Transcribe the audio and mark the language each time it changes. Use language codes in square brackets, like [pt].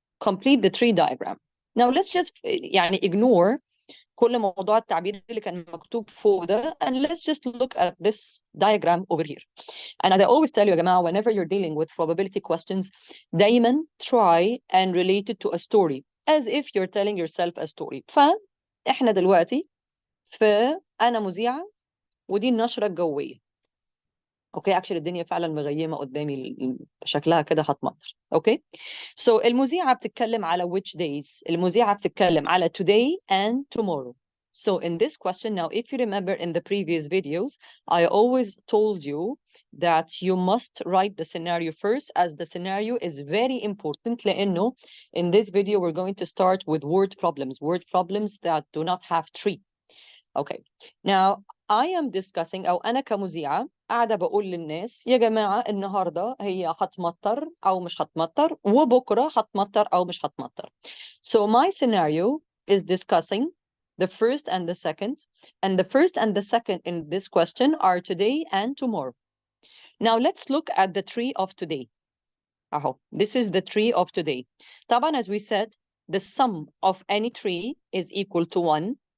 [en] Complete the tree diagram. Now let's just [ar] يعني [en] ignore [ar] كل موضوع التعبير اللي كان مكتوب فوق ده, [en] and let's just look at this diagram over here. And as I always tell you [ar] يا جماعة, [en] whenever you're dealing with probability questions, [ar] دايما [en] try and relate it to a story, as if you're telling yourself a story. [ar] فإحنا دلوقتي أنا مذيعة ودي النشرة الجوية. اوكي, actually الدنيا فعلا مغيمة قدامي, شكلها كده هتمطر. اوكي, so المذيعة بتتكلم على [en] which days. [ar] المذيعة بتتكلم على [en] today and tomorrow. So in this question now, if you remember in the previous videos, I always told you that you must write the scenario first, as the scenario is very important. [ar] لأنه [en] in this video, we're going to start with word problems that do not have tree. Okay. Now, I am discussing [ar] أو أنا كمذيعة قاعدة بقول للناس يا جماعة النهاردة هي هتمطر أو مش هتمطر وبكرة هتمطر أو مش هتمطر. [en] So my scenario is discussing the first and the second. And the first and the second in this question are today and tomorrow. Now let's look at the tree of today. This is the tree of today. [ar] طبعا [en] as we said, the sum of any tree is equal to 1.